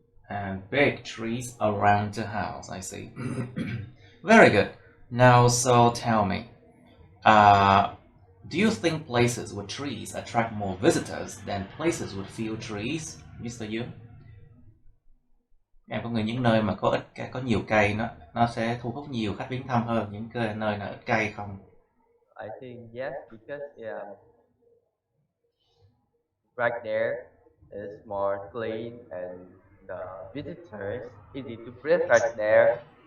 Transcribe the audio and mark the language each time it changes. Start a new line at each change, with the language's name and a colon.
English: And big trees around the house. I see. Very good. Now, so tell me, do you think places with trees attract more visitors than places with few trees, Mr. Dương?
Vietnamese: Em có nghĩ những nơi mà có nhiều cây nó sẽ thu hút nhiều khách viếng thăm hơn những nơi nào ít cây không?
English: I think yes, because right there is more clean and the visitors easy to breathe right there.